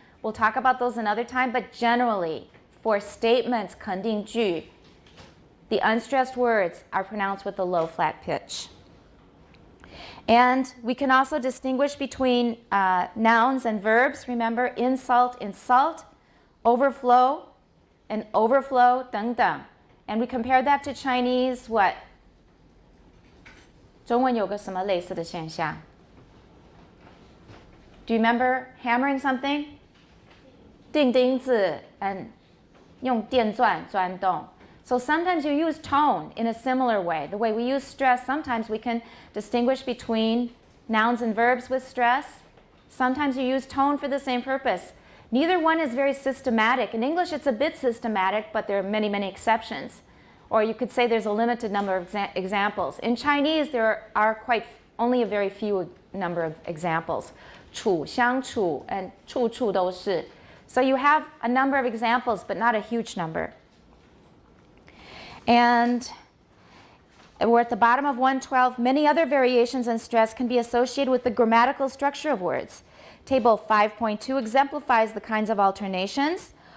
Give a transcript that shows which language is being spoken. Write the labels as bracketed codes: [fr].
[en] We'll talk about those another time. But generally, for statements, [zh] 肯定句, [en] the unstressed words are pronounced with a low, flat pitch. And we can also distinguish between nouns and verbs. Remember, insult, insult, overflow, and overflow, [zh] 等等. [en] And we compare that to Chinese, what? [zh] 中文有个什么类似的现象? [en] Do you remember hammering something? [zh] 钉钉子 and 用电钻钻动. [en] So sometimes you use tone in a similar way. The way we use stress, sometimes we can distinguish between nouns and verbs with stress. Sometimes you use tone for the same purpose. Neither one is very systematic. In English, it's a bit systematic, but there are many, many exceptions. Or you could say there's a limited number of examples. In Chinese, there are only a very few number of examples. [zh] 处,相处, and 处处都是. [en] So you have a number of examples, but not a huge number. And we're at the bottom of 112. Many other variations in stress can be associated with the grammatical structure of words. Table 5.2 exemplifies the kinds of alternations.